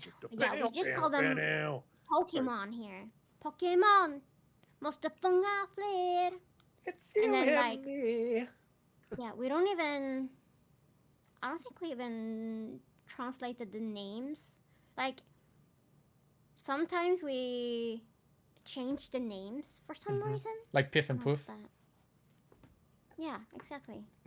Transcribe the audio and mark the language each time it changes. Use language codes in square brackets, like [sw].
[en] Yeah, we just call them Pokemon here. [sv] Pokemon måste fånga fler. [en] And then like, yeah, we don't even. I don't think we even translated the names. Like, sometimes we change the names for some reason. Like Piff and I don't know Poof. that. Yeah, exactly.